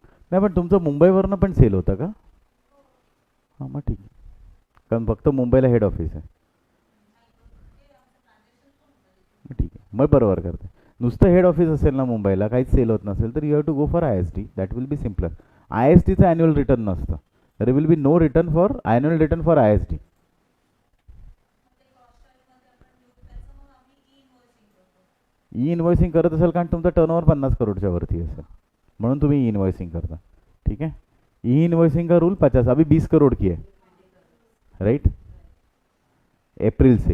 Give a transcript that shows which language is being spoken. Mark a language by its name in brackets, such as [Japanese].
[Marathi] नाही पण तुमचं मुंबईवरनं पण सेल होतं का? हां मग ठीक आहे, कारण फक्त मुंबईला हेड ऑफिस आहे। मग ठीक आहे, मग बरोबर करते। नुसतं हेड ऑफिस असेल ना मुंबईला, काहीच सेल होत नसेल तर [English] You have to go for I S T, that will be simpler. [Marathi] I S टीचं ॲन्युअल रिटर्न नसतं, [English] There will be no return for annual return for I S T. [Marathi] E इन्व्हॉइसिंग करत असेल कारण तुमचा टर्नओव्हर 50 करोडच्या वरती असेल, म्हणून तुम्ही ई इन्व्हॉइसिंग करता। [Hindi] ठीक है, ई इन्वॉइसिंग का रूल 50, अभी 20 करोड़ की है, राइट, अप्रैल से।